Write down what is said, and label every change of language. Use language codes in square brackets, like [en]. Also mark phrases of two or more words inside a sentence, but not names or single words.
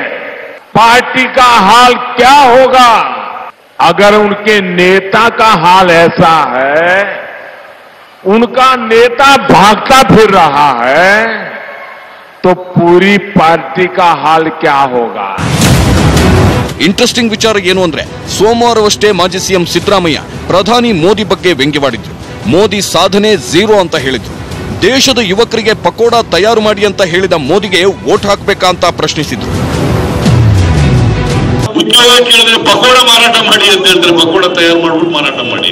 [hi] पार्टी का हाल क्या होगा अगर उनके नेता का हाल ऐसा है, उनका नेता भागता फिर रहा है, तो पूरी पार्टी का हाल क्या होगा। [kn] ಇಂಟ್ರೆಸ್ಟಿಂಗ್ ವಿಚಾರ ಏನು ಅಂದ್ರೆ ಸೋಮವಾರವಷ್ಟೇ ಮಾಜಿ ಸಿಎಂ ಸಿದ್ದರಾಮಯ್ಯ ಪ್ರಧಾನಿ ಮೋದಿ ಬಗ್ಗೆ ವ್ಯಂಗ್ಯವಾಡಿದ್ರು. ಮೋದಿ ಸಾಧನೆ ಝೀರೋ ಅಂತ ಹೇಳಿದ್ರು. ದೇಶದ ಯುವಕರಿಗೆ ಪಕೋಡಾ ತಯಾರು ಮಾಡಿ ಅಂತ ಹೇಳಿದ ಮೋದಿಗೆ ವೋಟ್ ಹಾಕಬೇಕಾ ಅಂತ ಪ್ರಶ್ನಿಸಿದ್ರು. ಉದ್ಯೋಗ ಕೇಳಿದ್ರೆ ಪಕೋಡಾ ಮಾರಾಟ ಮಾಡಿ ಅಂತ ಹೇಳ್ತಾರೆ, ಪಕೋಡಾ ತಯಾರು ಮಾಡ್ಬಿಟ್ಟು ಮಾರಾಟ ಮಾಡಿ.